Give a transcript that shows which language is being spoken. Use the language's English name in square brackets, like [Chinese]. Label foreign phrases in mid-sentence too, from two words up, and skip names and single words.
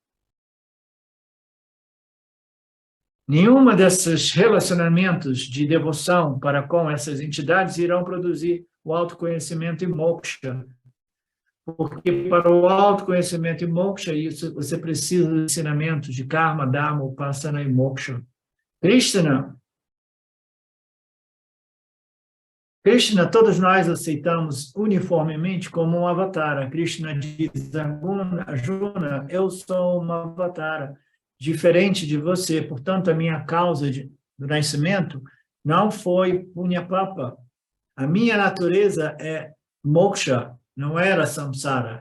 [Portuguese] Nenhuma desses relacionamentos de devoção para com essas entidades irão produzir o autoconhecimento e moksha. Porque para o autoconhecimento e moksha, isso, você precisa do ensinamento de [Sanskrit] karma, dharma, upasana [Portuguese] e moksha. Krishna, todos nós aceitamos uniformemente como um avatara. Krishna diz, Arjuna, eu sou uma avatara, diferente de você. Portanto, a minha causa do nascimento não foi [Sanskrit] punya-papa. [Portuguese] A minha natureza é moksha, não era samsara.